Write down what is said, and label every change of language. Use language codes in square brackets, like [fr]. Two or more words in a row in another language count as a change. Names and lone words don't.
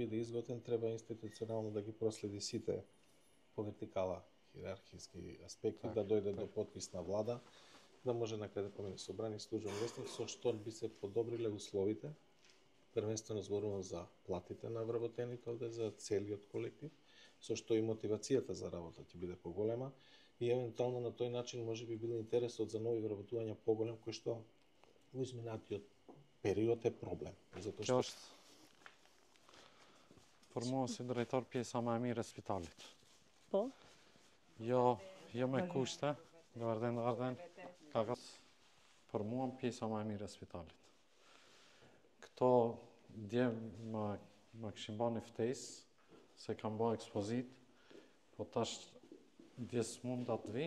[mk] биде изготвен треба институционално да ги проследи сите по вертикала иерархиски аспекти, да дојде до подпис на влада, да може на крај да помине собрани службен вестник, со што би се подобриле условите, првенствено зборувам за платите на вработените овде, за целиот колектив, со што и мотивацијата за работа ќе биде поголема и евентуално на тој начин може би било интересот за нови вработувања поголем, кој што во изминатиот период е проблем. Затоа што [sq] për mua si drejtor pjesa më e mirë e spitalit. Po? Jo me kushte, [mk] Добар ден. [sq] Për mua pjesa më e mirë e spitalit. Këto dje më kishin bërë një ftesë se kam bërë ekspozit, po tash dje s'mund atë vi.